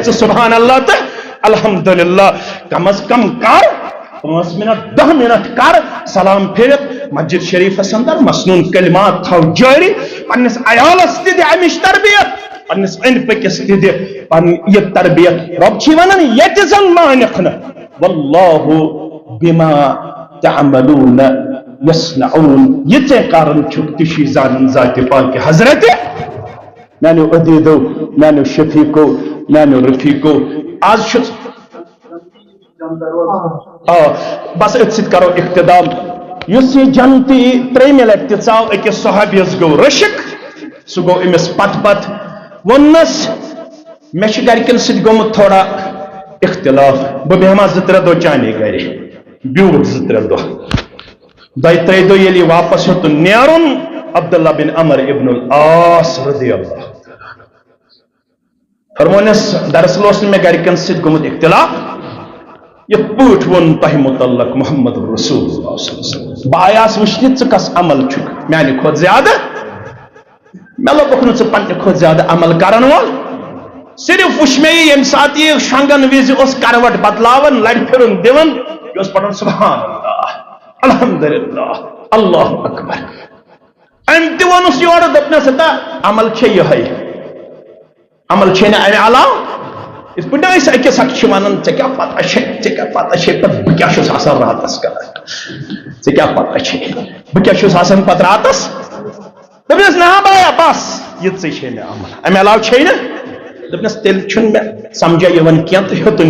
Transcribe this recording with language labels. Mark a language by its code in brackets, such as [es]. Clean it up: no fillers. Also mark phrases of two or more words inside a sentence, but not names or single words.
[ks] ژٕ [ar] سبحان اللہ [ks] تہٕ الحمدللہ کم از کم کر 5 منٹ 10 منٹ کر سلام پھرت مسجد شریفس اندر مسنون کلمات تھو جاری پنس عیالس تہ دِ امچ تربیت پنس أنٛدۍ پٔکِس تہ دِ یہ تربیت رب چھ ونان یتہِ زن مانکھ نہٕ [ar] واللہ بما تعملون یصنعون [ks] یہ ژےٚ کران چھُکھ تہِ چھُے زانان ذات پاک حضرت میانیو عدیدو میانیو شفیقو میانیو رفیقو آز چھُ بس ات کرو اقتدام اس یہ جنتی تریم لٹہ ژاو اکس صحابیس گو رشک سہ گو امس پت ونس مے گرکن ست گومت تھوڑا اختلاف بہ بیہما 2-3 دہ چانے گر بیوٹ 2-3 دہ دۄیہِ دۄہ ییٚلہِ یہِ واپس ہیوٚت نیرُن [ar] عبداللہ بن عمر ابن العاص رضی اللہ [ks] فرمونس دراصل اوس نہٕ مےٚ گرِکٮ۪ن سۭتۍ گوٚمُت اختلاف یِتھ پٲٹھۍ ووٚن تۄہہِ مُتعلق محمد رسول اللہ صلی [ar] اللہ علیہ وسلم [ks] بہٕ آیاس وٕچھنہِ ژٕ کس عمل چھُکھ میانہِ کھۄتہٕ زیادٕ مےٚ لوٚبُکھ نہٕ ژٕ پننہِ کھۄتہٕ زیادٕ عمل کرن وول صرف وٕچھ مےٚ یہِ ییٚمہِ ساتہٕ یہِ شۄنگن وِزِ اوس کروٹ بدلاوان لڑِ پھِرُن دِوان یہِ اوس پران [ar] سبحان اللہ الحمدللہ اللہ اکبر [ks] ام تہِ ووٚنُس یورٕ دوٚپنس ہتا عمل چھے یِہے عمل چھے نہٕ امہِ علاوٕ یِتھ پٲٹھۍ أسۍ أکِس اکھ چھِ وَنان ژےٚ کیٛاہ پتہ چھے پتہٕ بہٕ کیٛاہ چھُس آسان راتس کران ژےٚ کیٛاہ پتہ چھے بہٕ کیٛاہ چھُس آسان پتہٕ راتس دوٚپنس نا بایا بس یِژٕے چھے مےٚ عمل امہِ علاوٕ چھے نہٕ دوٚپنس تیٚلہِ چھُنہٕ مےٚ سمجھا یِوان کینٛہہ تہٕ ہیوٚتُن